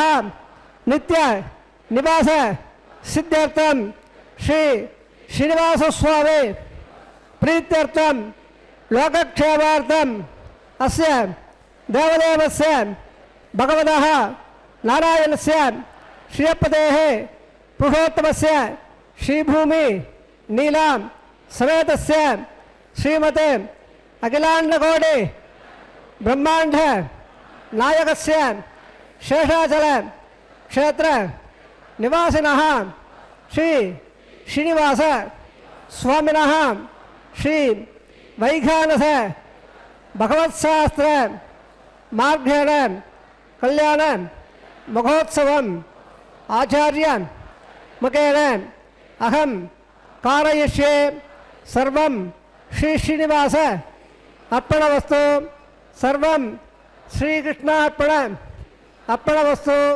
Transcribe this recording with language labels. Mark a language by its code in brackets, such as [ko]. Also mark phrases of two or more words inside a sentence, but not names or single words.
[sa] नित्य निवास सिद्ध्यर्थं श्री श्रीनिवास स्वामी प्रीत्यर्थं लोकक्षेमार्थं अस्य देवदेवस्य भगवतः नारायणस्य श्रीपतेः पुरुषोत्तमस्य श्रीभूमि नीलां समेतस्य श्रीमते अखिलांडकोटि ब्रह्मांड नायकस्य శేషాచల క్షేత్ర నివాసినః శ్రీ శ్రీనివాస స్వామినః శ్రీ వైఖానస భగవత్శాస్త్ర మార్గేణ కళ్యాణ మహోత్సవం ఆచార్య ముఖేన అహం కారయిష్యే సర్వం శ్రీ శ్రీనివాస అర్పణవస్తు సర్వం శ్రీకృష్ణ అర్పణవస్తు.